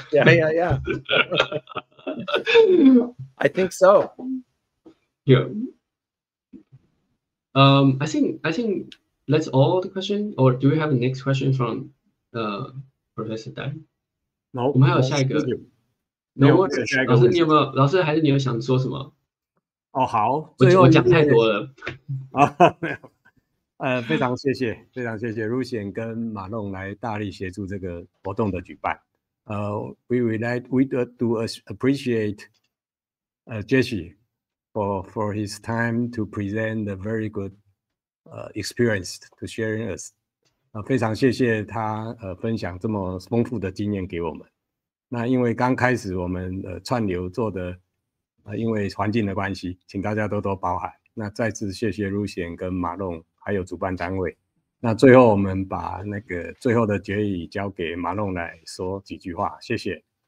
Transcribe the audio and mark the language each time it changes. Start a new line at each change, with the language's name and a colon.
English: Yeah. I think so. Yeah. I think that's all the question. Or do we have the next question from Professor Dan? No.
Chinese: 我们还有下一个。没有下一个。老师，你有没有？老师还是你有想说什么？哦，好，我讲太多了。没有。非常谢谢 Lucien 跟马龙来大力协助这个活动的举办。
English: We do appreciate Jesse for his time to present a very good experience to sharing us.
Chinese: 非常谢谢他分享这么丰富的经验给我们。那因为刚开始我们串流做的因为环境的关系，请大家多多包涵。那再次谢谢Lucien跟马龙还有主办单位。那最后我们把那个最后的结语交给马龙来说几句话，谢谢。